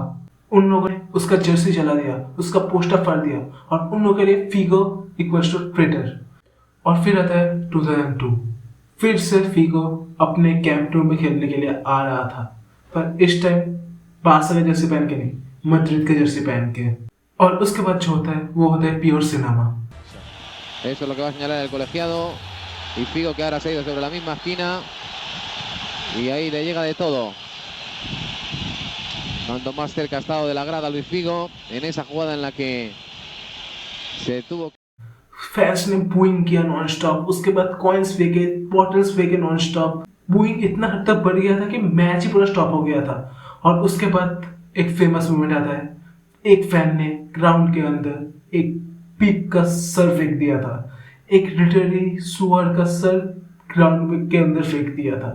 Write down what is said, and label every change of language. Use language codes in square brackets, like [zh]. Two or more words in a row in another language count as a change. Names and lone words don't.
[hi] उन लोगों ने उसका जर्सी जला दिया, उसका पोस्टर फाड़ दिया, और उन लोगों के लिए फिगो [en] equals to traitor. [hi] और फिर आता है 2002, फिर से फिगो अपने कैंप नो में खेलने के लिए आ रहा था, पर इस टाइम बार्सा का जर्सी पहन के नहीं, मैड्रिड का जर्सी पहन के। और उसके बाद जो होता है वो होता है [en] pure cinema. [es] Eso es lo que va a señalar el colegiado. Y Figo que ahora se ha ido sobre la misma esquina. Y ahí le llega de todo. Cuanto más cerca ha estado de la grada Luis Figo en esa jugada en la que se tuvo. [hi] फैंस ने बूइंग किया [en] non stop, [hi] उसके बाद कॉइन्स फेंके, बॉटल्स फेंके [en] non stop. [hi] बूइंग इतना हद तक बढ़ गया था कि मैच ही पूरा स्टॉप हो गया था। और उसके बाद एक फेमस मोमेंट आता है, एक फैन ने ग्राउंड के अंदर एक पिग का सर फेंक दिया था, एक लिटरली सुअर का सर ग्राउंड के अंदर फेंक दिया था।